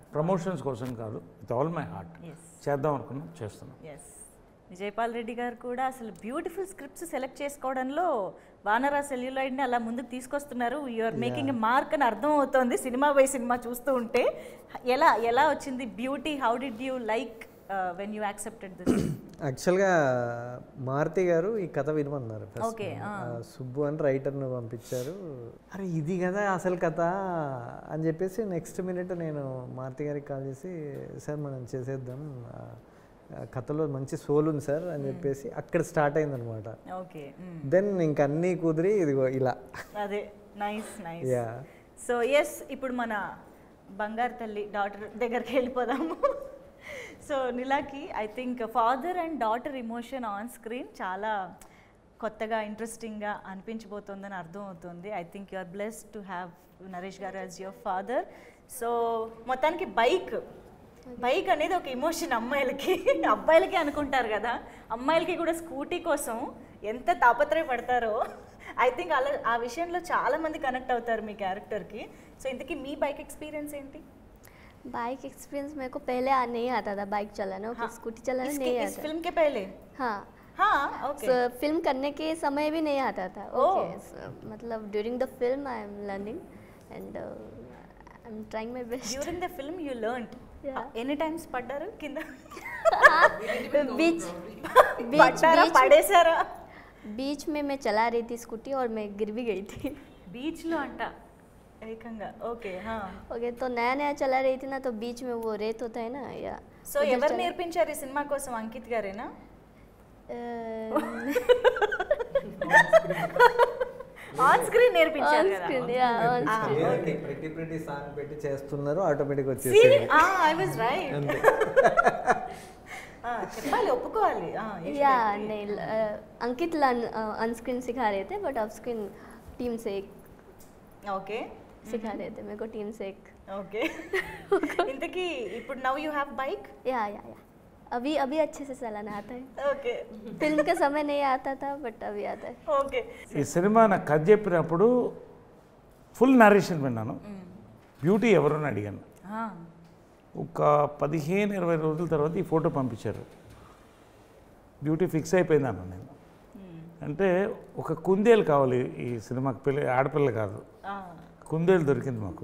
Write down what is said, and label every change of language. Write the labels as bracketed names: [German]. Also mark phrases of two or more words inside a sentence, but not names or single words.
[Telugu] ప్రమోషన్స్ కోసం కాదు, [English] with all my heart [Telugu] చేద్దాం అనుకున్నాం, చేస్తున్నాం. విజయపాల్ రెడ్డి గారు కూడా అసలు [English] beautiful scripts select [Telugu] చేసుకోవడంలో వానరా సెల్యులాయిడ్ని అలా ముందుకు తీసుకొస్తున్నారు. [English] you're making a mark [Telugu] అని అర్థం అవుతోంది [English] cinema by cinema [Telugu] చూస్తూ ఉంటే. ఎలా వచ్చింది బ్యూటీ? [English] how did you like when you accepted this? [Telugu] యాక్చువల్గా మారుతి గారు ఈ కథ వినమన్నారు ఫస్ట్. సుబ్బు అని రైటర్ను పంపించారు. అరే ఇది కదా అసలు కథ అని చెప్పేసి [English] next minute [Telugu] నేను మారుతి గారికి కాల్ చేసి, సార్ మనం చేసేద్దాం, కథలో మంచి సోల్ ఉంది సార్ అని చెప్పేసి అక్కడ స్టార్ట్ అయిందనమాట. దెన్ ఇంక అన్నీ కుదిరి ఇదిగో ఇలా. అదే నైస్. [English] so yes, [Telugu] ఇప్పుడు మన బంగారు తల్లి డాటర్ దగ్గరికి వెళ్ళిపోదాము. సో నిలాకి [English] I think father and daughter emotion on screen [Telugu] చాలా కొత్తగా ఇంట్రెస్టింగ్గా అనిపించబోతోందని అర్థం అవుతుంది. [English] I think you are blessed to have Naresh garu as your father. [Telugu] సో మొత్తానికి బైక్ అనేది ఒక ఇమోషన్ అమ్మాయిలకి, అబ్బాయిలకి అనుకుంటారు కదా, అమ్మాయిలకి కూడా స్కూటీ కోసం ఎంత తాపత్రయపడతారో [English] I think [Telugu] అలా ఆ విషయంలో చాలామంది కనెక్ట్ అవుతారు మీ క్యారెక్టర్కి. సో ఇంతకీ మీ [English] bike experience [Telugu] ఏంటి? [English] bike experience [Hindi] मेरे को पहले नहीं आता था बाइक चलाना, ओके स्कूटी चलाना नहीं आता। इस फिल्म के पहले? हाँ ओके। so, फिल्म करने के समय भी नहीं आता था, ओके मतलब [English] during the film I am learning and I am trying my best. during the film you learned? [Telugu] ఎన్ని టైమ్స్ పడ్డారు కింద? [Hindi] बीच [Telugu] పడేసారా? [Hindi] बीच में मैं चला रही थी स्कूटी और मैं गिर भी गई थी [Telugu] बीच లో అంట ఏకంగా. ఓకే ఓకే. [Hindi] तो नया नया चला रही थी ना, तो बीच में वो रेत होता है ना या. [Telugu] సో ఎవరు నేర్పించారు ఈ సినిమా కోసం? అంకిత్ గారేనా? [English] on screen [Telugu] నేర్పించారు కదా. [English] pretty pretty song [Telugu] పెట్టి చేస్తున్నారు, ఆటోమేటిక్ వచ్చేసింది. [English] I was right. [Telugu] చెప్పాలి, ఒప్పుకోవాలి. [Hindi] या नहीं अंकित [English] on screen [Hindi] सिखा रहे थे, [English] but off screen [Hindi] टीम से [Telugu] ఓకే [Hindi] सिखा देते मेरे को टीम से एक. [English] ఓకే [Telugu] ఇంతకీ ఇప్పుడు [English] now you have bike? [Hindi] या अभी अभी अच्छे से चलाना आता है. [Telugu] ఓకే [Hindi] फिल्म के समय नहीं आता था बट अभी आता है. [Telugu] ఓకే ఈ సినిమా నాకు కథ చెప్పినప్పుడు [English] full narration [Telugu] విన్నాను. బ్యూటీ ఎవరు అని అడిగాను. ఒక 15-20 రోజుల తర్వాత ఈ ఫోటో పంపించారు. బ్యూటీ ఫిక్స్ అయిపోయిందన్న నేను. అంటే ఒక కుందేలు కావాలి ఈ సినిమాకి, ఆడపిల్ల కాదు, కుందేలు దొరికింది మాకు.